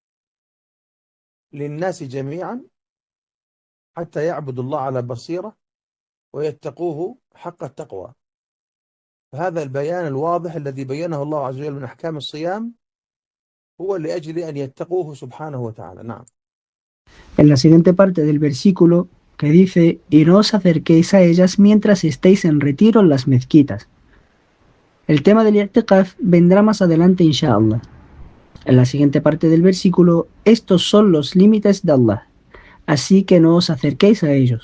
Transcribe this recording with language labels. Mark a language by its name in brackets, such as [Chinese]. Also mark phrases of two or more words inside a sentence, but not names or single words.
[Arabic] للناس جميعا حتى يعبدوا الله على بصيرة ويتقوه حق التقوى فهذا البيان الواضح الذي بينه الله عز وجل من أحكام الصيام هو لأجل أن يتقوه سبحانه وتعالى نعم. [Spanish] En la siguiente parte del versículo que dice, y no os acerquéis a ellas mientras estéis en retiro en las mezquitas. El tema del i'tikaf vendrá más adelante, [Arabic] إن شاء الله. [Spanish] En la siguiente parte del versículo, estos son los límites de Allah, así que no os acerquéis a ellos.